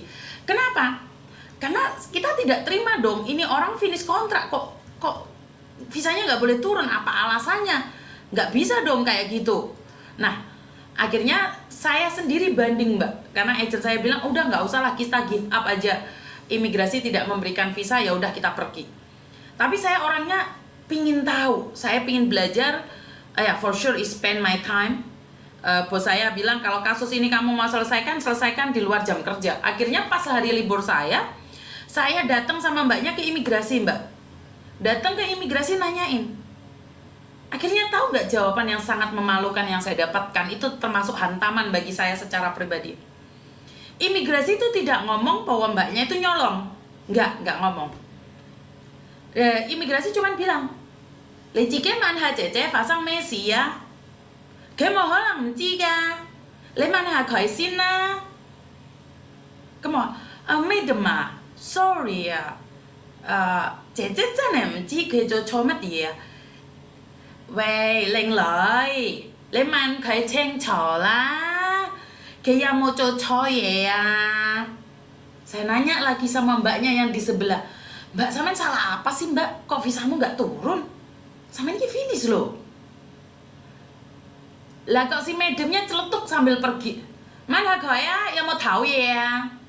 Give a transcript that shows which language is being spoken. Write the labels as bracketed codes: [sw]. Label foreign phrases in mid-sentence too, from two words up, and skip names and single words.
[id] Kenapa? Karena kita tidak terima dong, ini orang finish kontrak kok visanya nggak boleh turun, apa alasannya? Nggak bisa dong kayak gitu. Nah, akhirnya saya sendiri banding mbak, karena agent saya bilang udah nggak usah lah, kita [en] give up [id] aja, imigrasi tidak memberikan visa, ya udah kita pergi. Tapi saya orangnya pingin tahu, saya pingin belajar, ya [en] for sure is spend my time. [id] Bos saya bilang kalau kasus ini kamu mau selesaikan di luar jam kerja. Akhirnya pas hari libur saya datang sama mbaknya ke imigrasi mbak, datang ke imigrasi nanyain. Akhirnya tahu nggak jawaban yang sangat memalukan yang saya dapatkan, itu termasuk hantaman bagi saya secara pribadi. Imigrasi itu tidak ngomong bahwa mbaknya itu nyolong, nggak ngomong. Imigrasi cuman bilang, [yue] "你自己問下姐姐發生咩事啊？佢冇可能唔知㗎，你問下佢先啦." 咁我Madam 啊，sorry 啊，姐姐真係唔知佢做錯乜嘢啊。喂，靚女，你問佢清楚啦，佢有冇做錯嘢啊? [id] Saya nanya lagi sama mbaknya yang di sebelah, "Mbak, sampean salah apa sih mbak? Kok visamu nggak turun? Sampean ini finish loh." Lah kok si madamnya celetuk sambil pergi, "Mana kaya yang mau tahu ya?"